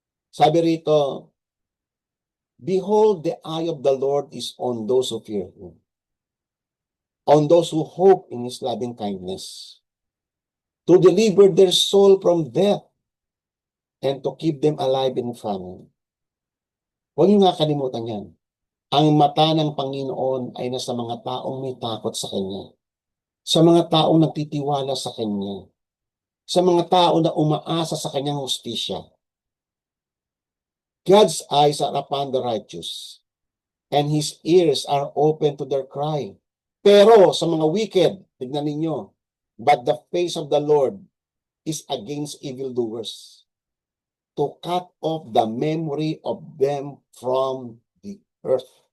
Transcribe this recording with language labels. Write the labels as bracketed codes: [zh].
[tl] Sabi rito, [en] behold, the eye of the Lord is on those who fear him, on those who hope in his loving kindness, to deliver their soul from death and to keep them alive in famine. [tl] Huwag niyo nga kalimutan yan. Ang mata ng Panginoon ay nasa mga taong may takot sa Kanya, sa mga taong nagtitiwala sa Kanya, sa mga tao na umaasa sa Kanyang hustisya. [en] God's eyes are upon the righteous, and His ears are open to their cry. [tl] Pero sa mga wicked, tignan ninyo, [en] but the face of the Lord is against evildoers, to cut off the memory of them from the earth.